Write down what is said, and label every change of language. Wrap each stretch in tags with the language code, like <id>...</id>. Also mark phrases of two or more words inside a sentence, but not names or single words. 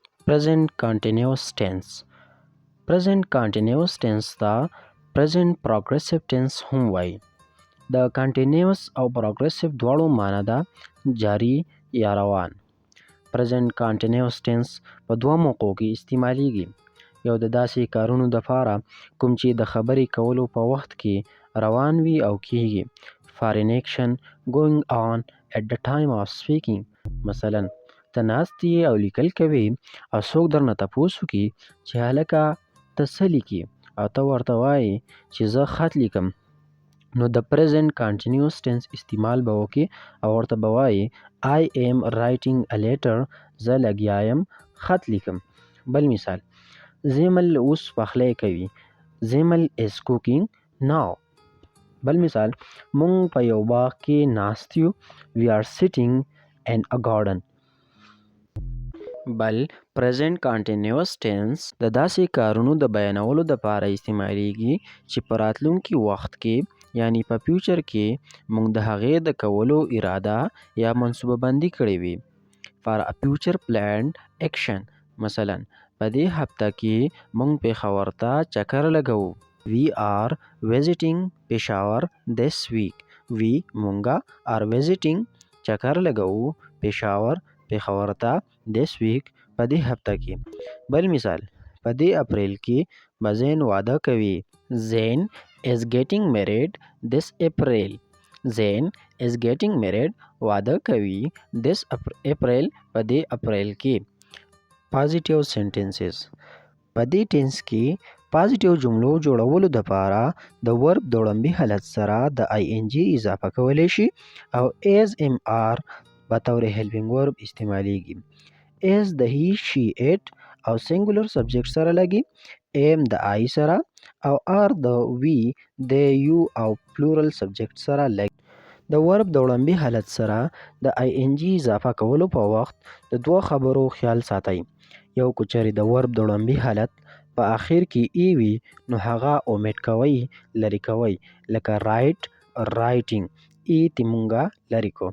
<en>Present continuous tense. Present continuous tense</en> <ps>ته</ps> <en>present progressive tense</en> <ps>هم وایي. د continuous او progressive دواړو معنی ده جاری یا روان.</ps> <en>present continuous tense</en> <ps>په دوه موقعو کې استعمالیږي. یو د داسې کارونو دپاره کوم چې د خبرې کولو په وخت کې روان وي او کیږي.</ps> <en>For an action going on at the time of speaking.</en> <ps>مثلا ته ناست یې او لیکل کوې او څوک درنه تپوس وکړي چې هلکه ته څه لیکې او ته ورته وایې چې زه خط لیکم، نو د</ps> <en>present continuous tense</en> <ps>استعمال به وکړي او ورته به وایې</ps> <en>I am writing a letter.</en> <ps>زه لګیا یم خط لیکم. بل مثال، زیمل اوس پخلی کوي.</ps> <en>زیمل is cooking now.</en> <ps>بل مثال، مونږ په یو باغ کې ناست یو.</ps> <en>We are sitting in a garden.</en> <ps>بل</ps> <en>present continuous tense</en> <ps>د داسې کارونو د بیانولو دپاره استعمالیږي چې په راتلونکي وخت کې یعنی په فیوچر کې مونږ د هغې د کولو اراده یا منصوبه بندي کړې وي.</ps> <en>For a future planned action.</en> <ps>مثلا په دې هفته کې مونږ پېښور ته چکر لګوو.</ps> <en>We are visiting Peshawar this week.</en> <ps>We مونږه</ps> <en>are visiting</en> <ps>چکر لګوو پېښور ته</ps> <en>this week</en> <ps>په دې هفته کې. بل مثال، په دې اپریل کې به زین واده کوي.</ps> <en>زین is getting married this April.</en> <ps>زین</ps> <en>is getting married</en> <ps>واده کوي</ps> <en>this April</en> <ps>په دې اپریل کې.</ps> <en>Positive sentences.</en> <ps>په دې ټینس کې پازیټیو جملو جوړولو دپاره د ورب د وړاندې حالت سره د ING اضافه کولی شي او</ps> <en>as MR</en> <ps>بطور</ps> <en>helping verb</en> <ps>استعمالیږي. as د</ps> <en>he she it</en> <ps>او</ps> <en>singular subject</en> <ps>سره لګي. am د I سره او are د</ps> <en>we they you</en> <ps>او</ps> <en>plural subject</en> <ps>سره لګي. د ورب د وړاندې حالت سره د ING اضافه کولو په وخت د دوه خبرو خیال ساتئ. یو کوچري د ورب د وړاندې حالت په آخر کې ای وي نو هغه اومیټ کوئ، لرې کوئ، لکه</ps> <en>write writing</en> <ps>ای تی مونږه لرې کو.</ps>